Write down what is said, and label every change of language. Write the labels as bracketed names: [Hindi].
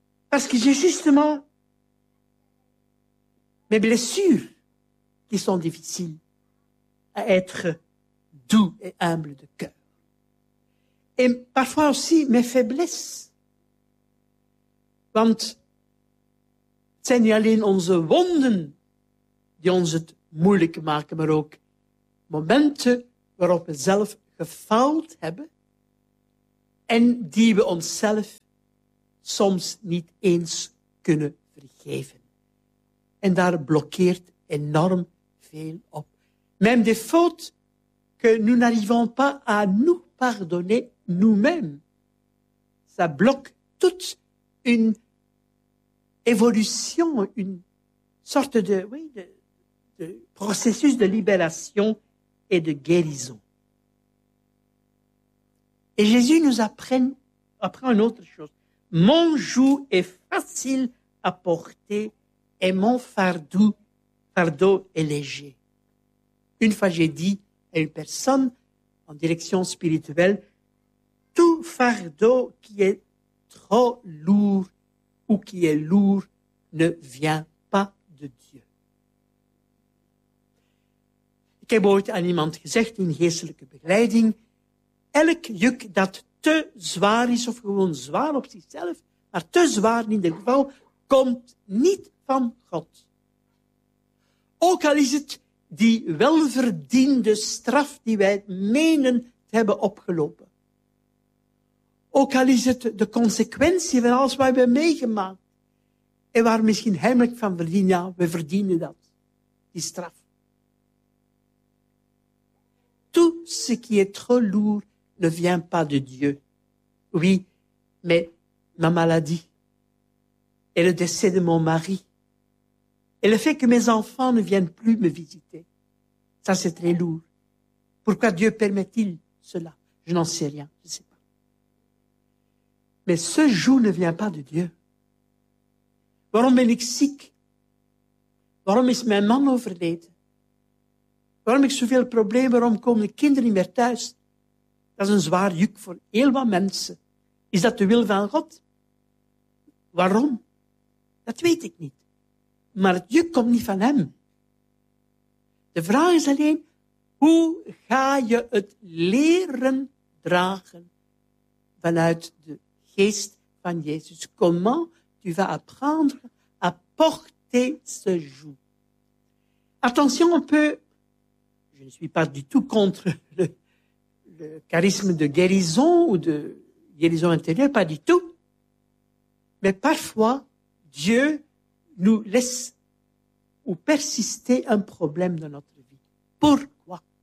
[French] Parce que j'ai justement mes blessures qui sont difficiles à être doux et humble de cœur. Et parfois aussi mes faiblesses. [Dutch] Want het zijn niet alleen onze wonden die ons het moeilijk maken, maar ook momenten waarop we zelf gefaald hebben en die we onszelf soms niet eens kunnen vergeven. En daar blokkeert enorm veel op. [French] Même des fautes que nous n'arrivons pas à nous pardonner nous-mêmes. Ça bloque toute une évolution, une sorte de, oui, de processus de libération et de guérison. Et Jésus nous apprend une autre chose. Mon joug est facile à porter et mon fardeau est léger. Une fois, j'ai dit à une personne en direction spirituelle, tout fardeau qui est trop lourd ou qui est lourd ne vient pas de Dieu. [Dutch] Ik heb ooit aan iemand gezegd in geestelijke begeleiding, elk juk dat te zwaar is, of gewoon zwaar op zichzelf, maar te zwaar in ieder geval, komt niet van God. Ook al is het die welverdiende straf die wij menen te hebben opgelopen. Ook al is het de consequentie van alles wat we hebben meegemaakt en waar we misschien heimelijk van verdienen, ja, we verdienen dat, die straf. [French] Tout ce qui est trop lourd ne vient pas de Dieu. Oui, mais ma maladie et le décès de mon mari et le fait que mes enfants ne viennent plus me visiter, ça c'est très lourd. Pourquoi Dieu permet-il cela? Je n'en sais rien, je ne sais pas. Mais ce joug ne vient pas de Dieu. [Dutch] Waarom ben ik ziek? Waarom is mijn man overleden? Waarom heb ik zoveel problemen? Waarom komen de kinderen niet meer thuis? Dat is een zwaar juk voor heel wat mensen. Is dat de wil van God? Waarom? Dat weet ik niet. Maar het juk komt niet van hem. De vraag is alleen, hoe ga je het leren dragen vanuit de geest van Jezus? [French] Comment tu vas apprendre à porter ce joug? Attention, on peut... Je ne suis pas du tout contre le charisme de guérison ou de guérison intérieure, pas du tout. Mais parfois, Dieu nous laisse ou persister un problème dans notre vie. Pourquoi?